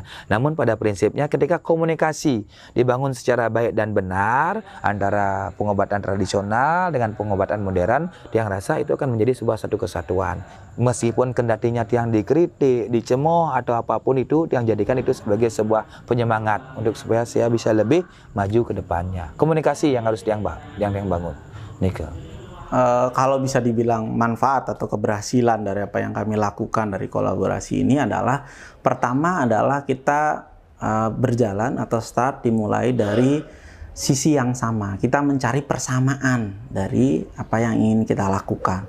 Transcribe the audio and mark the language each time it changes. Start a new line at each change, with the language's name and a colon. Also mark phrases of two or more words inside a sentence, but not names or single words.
Indonesian: Namun pada prinsipnya ketika komunikasi dibangun secara baik dan benar antara pengobatan tradisional dengan pengobatan modern, Tiang rasa itu akan menjadi sebuah satu kesatuan. Meskipun kendatinya Tiang dikritik, dicemooh atau apapun itu, Tiang jadikan itu sebagai sebuah penyemangat untuk supaya saya bisa lebih maju ke depannya. Komunikasi yang harus Tiang bangun. Nika. Kalau bisa dibilang manfaat atau keberhasilan dari apa yang kami lakukan dari kolaborasi ini adalah, pertama adalah kita berjalan atau start dimulai dari sisi yang sama. Kita mencari persamaan dari apa yang ingin kita lakukan.